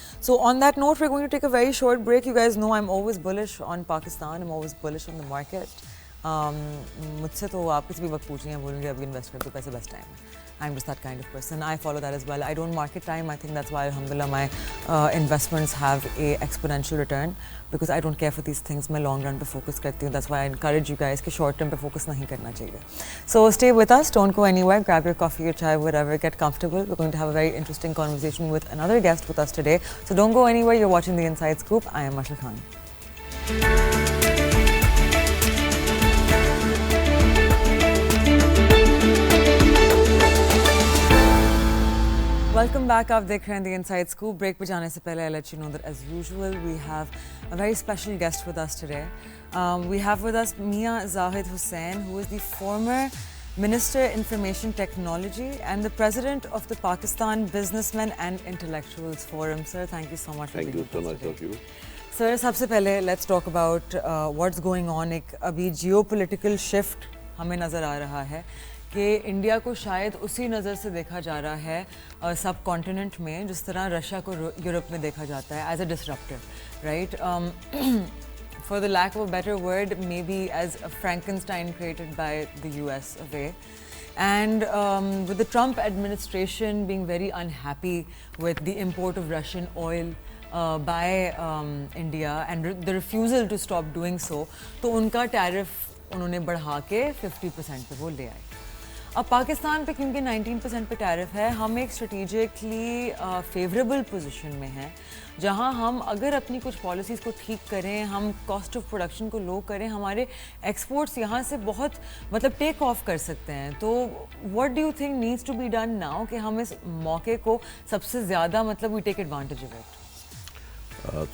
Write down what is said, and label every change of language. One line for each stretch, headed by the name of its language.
English: So on that note, we're going to take a very short break. You guys know I'm always bullish on Pakistan. I'm always bullish on the market.
Urdu: مجھ سے تو آپ کسی بھی وقت پوچھیں گے, بولیں گے ابھی انویسٹ کر دو, پیسے بیسٹ ٹائم ہے.
English: I'm just that kind of person. I follow that as well. I don't market time. I think that's why, alhamdulillah, my investments have a exponential return because I don't care for these things.
Urdu: میں long run پہ focus کرتی ہوں.
English: That's why I encourage you guys
Urdu: کہ short term پہ focus نہیں کرنا چاہیے.
English: So stay with us. Don't go anywhere. Grab your coffee, your chai, whatever. Get comfortable. We're going to have a very interesting conversation with another guest with us today. So don't go anywhere. You're watching The Inside Scoop. I am Mashal Khan. Welcome back.
Urdu: آپ دیکھ رہے ہیں The Inside Scoop. Break پہ جانے سے پہلے
English: I'll let you know that as usual we have a very special guest with us today. We have with us Mia Zahid Hussain, who is the former Minister Information Technology and the President of the Pakistan Businessmen and Intellectuals Forum. Sir, thank you so much for being with us. Thank you so much of you. Sir,
Urdu: سب سے پہلے
English: let's talk about what's going on.
Urdu: ایک ابھی geopolitical shift ہمیں نظر آ رہا ہے کہ India کو شاید اسی نظر سے دیکھا جا رہا ہے سب کانٹیننٹ میں جس طرح رشیا کو یورپ میں دیکھا جاتا ہے,
English: As a disrupter, right, for the lack of a better word, maybe as a Frankenstein created by the US of A. And with the Trump administration being very unhappy with the import of Russian oil by India and the refusal to stop doing so,
Urdu: تو ان کا tariff انہوں نے بڑھا کے 50% پہ وہ لے آئے. اب پاکستان پہ کیونکہ 19% پہ ٹیرف ہے, ہم ایک اسٹریٹجکلی فیوریبل پوزیشن میں ہیں جہاں ہم اگر اپنی کچھ پالیسیز کو ٹھیک کریں, ہم کاسٹ آف پروڈکشن کو لو کریں, ہمارے ایکسپورٹس یہاں سے بہت مطلب ٹیک آف کر سکتے ہیں.
English: تو what do you think needs to be done now
Urdu: کہ ہم اس موقع کو سب سے زیادہ مطلب
English: We take advantage of it?